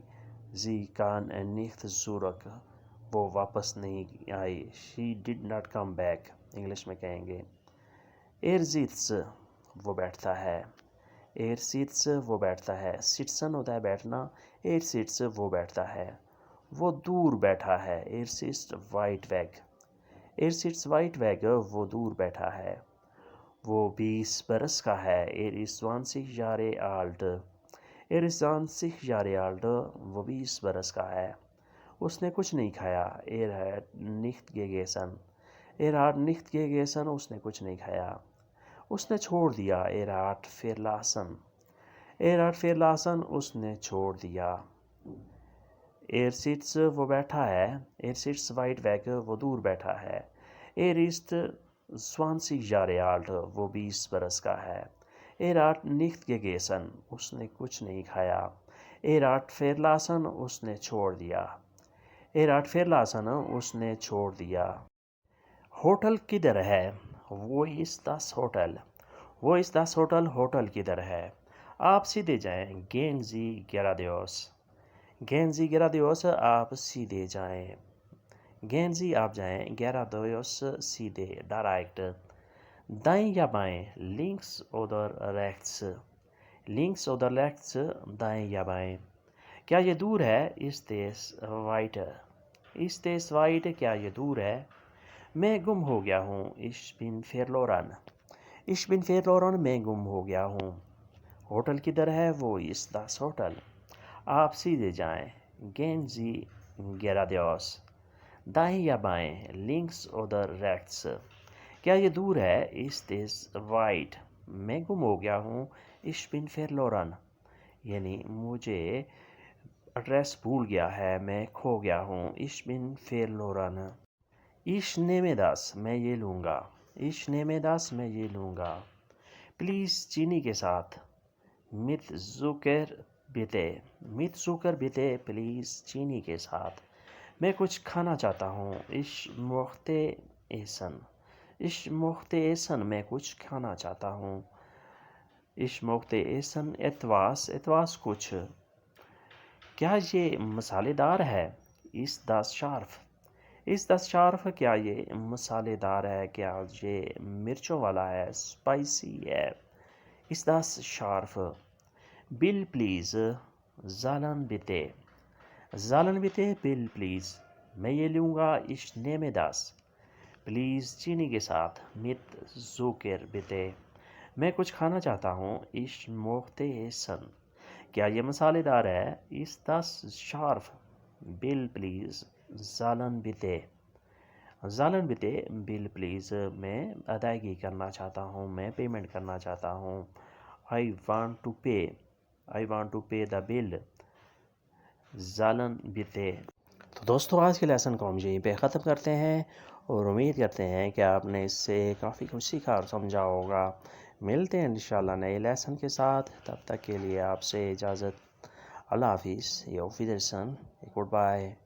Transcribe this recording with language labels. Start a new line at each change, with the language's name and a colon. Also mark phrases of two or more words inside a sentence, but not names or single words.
German: Sie kam nicht zurück,
Urdu: وہ واپس نہیں آئی.
English: She did not come back,
Urdu: انگلش میں کہیں گے. एयरजिट्स, وہ بیٹھتا ہے.
German: Er sitzt,
Urdu: وہ بیٹھتا ہے۔ sitzen ہوتا ہے بیٹھنا.
German: Er sitzt,
Urdu: وہ بیٹھتا ہے. وہ دور بیٹھا ہے.
German: Er sitzt weit weg. Er sitzt weit weg.
Urdu: وہ دور بیٹھا ہے. وہ 20 برس کا ہے.
German: Er ist 20 Jahre alt. Er ist 20 Jahre alt.
Urdu: وہ 20 برس کا ہے. اس نے کچھ نہیں کھایا.
German: Er hat nicht gegessen. Er hat nicht gegessen.
Urdu: اس نے کچھ نہیں کھایا. اس نے چھوڑ دیا.
German: Er hat verlassen. Er hat verlassen.
Urdu: اس نے چھوڑ دیا.
German: Er sitzt
Urdu: وہ بیٹھا ہے.
German: Er sitzt weit weg.
Urdu: وہ دور بیٹھا ہے.
German: Er ist 20 Jahre alt.
Urdu: وہ 20 برس کا ہے.
German: Er hat nicht gegessen.
Urdu: اس نے کچھ نہیں کھایا.
German: Er hat verlassen.
Urdu: اس نے چھوڑ دیا.
German: Er hat verlassen.
Urdu: اس نے چھوڑ دیا. ہوٹل کدھر ہے؟
German: Wo ist das Hotel? Wo ist das Hotel?
Urdu: ہوٹل کدھر ہے؟ آپ سیدھے جائیں.
German: Gehen Sie geradeaus. Gehen Sie geradeaus.
Urdu: آپ سیدھے جائیں.
German: Gehen Sie
Urdu: آپ جائیں.
German: Geradeaus سیدھے. Direct.
Urdu: دائیں یا بائیں.
German: Links oder rechts. Links oder rechts.
Urdu: دائیں یا بائیں. کیا یہ دور ہے؟
German: Ist es weit? Ist es weit?
Urdu: کیا یہ دور ہے؟ میں گم ہو گیا ہوں.
German: Ich bin verloren. Ich bin verloren.
Urdu: میں گم ہو گیا ہوں. ہوٹل کدھر ہے؟
German: Wo ist das Hotel?
Urdu: آپ سیدھے جائیں.
German: Gehen Sie geradeaus.
Urdu: دائیں یا بائیں.
German: Links oder rechts.
Urdu: کیا یہ دور ہے؟
German: Ist es weit?
Urdu: میں گم ہو گیا ہوں.
German: Ich bin verloren.
Urdu: یعنی مجھے ایڈریس بھول گیا ہے. میں کھو گیا ہوں.
German: Ich bin verloren. Ich nehme das.
Urdu: میں یہ لوں گا.
German: Ich nehme das.
Urdu: میں یہ لوں گا. پلیز چینی کے ساتھ.
German: Mit Zucker bitte. Mit Zucker bitte.
Urdu: پلیز چینی کے ساتھ. میں کچھ کھانا چاہتا ہوں.
German: Ich möchte essen. Ich möchte essen.
Urdu: میں کچھ کھانا چاہتا ہوں.
German: Ich möchte essen etwas. etwas کچھ.
Urdu: کیا یہ مسالے دار ہے؟
German: Ist das scharf? Ist das scharf?
Urdu: کیا یہ مسالے دار ہے؟ کیا یہ مرچوں والا ہے؟ Spicy ہے.
German: Ist das scharf?
English: Bill please.
German: Zahlen bitte. Zahlen bitte.
English: Bill please.
Urdu: میں یہ لوں گا.
German: Ich nehme das.
Urdu: پلیز چینی کے ساتھ.
German: Mit Zucker bitte.
Urdu: میں کچھ کھانا چاہتا ہوں.
German: Ich möchte essen.
Urdu: کیا یہ مسالے دار ہے؟
German: Ist das scharf?
English: Bill please.
German: Zahlen bitte. Zahlen bitte.
English: Bill please.
Urdu: میں ادائیگی کرنا چاہتا ہوں. میں پیمنٹ کرنا چاہتا ہوں.
English: I want to pay. I want to pay the bill.
German: Zahlen bitte.
Urdu: تو دوستو آج کے لیسن کو ہم یہیں پہ ختم کرتے ہیں اور امید کرتے ہیں کہ آپ نے اس سے کافی کچھ سیکھا اور سمجھا ہوگا. ملتے ہیں انشاءاللہ نئے لیسن کے ساتھ. تب تک کے لیے آپ سے اجازت. اللہ حافظ.
German: Auf Wiedersehen. Goodbye.